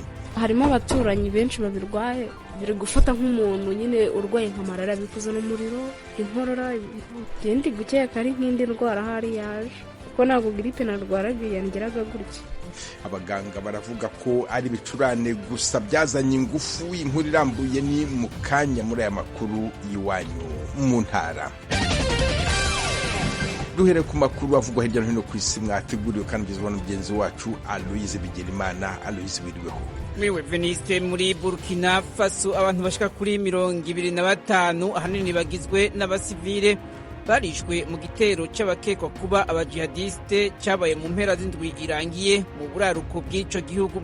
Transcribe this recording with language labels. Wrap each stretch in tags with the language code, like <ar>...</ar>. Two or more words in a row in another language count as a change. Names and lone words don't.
<rw>Harimo abaturanyi benshi babirwaye, biri gufata nk'umuntu nyine urwaye nka malariya, bikuza n'umuriro, inkorora, ndi gukeka ari nk'indi ndwara hari yaje kuko ntabwo gripe narwaraga yangeraga gutya. Abaganga baravuga ko ari ibicurane gusa byazanye ingufu. Inkuru irambuye ni mu kanya muri aya makuru y'iwanyu mu ntara. Duhere ku makuru avugwa hirya no hino ku isi mwateguriwe kandi ugezweho na mugenzi wacu Aloise Bigirimana. Aloise, wiriweho?</rw> <rn>Mwiwe Veniste. Muri Burkina Faso abantu bashika kuri 25 ahanini bagizwe n'abasivile barishwe mu gitero cy'abakekwa kuba abajihadiste cyabaye mu mpera z'indwi irangiye mu buraruko bw'ico gihugu.</rn>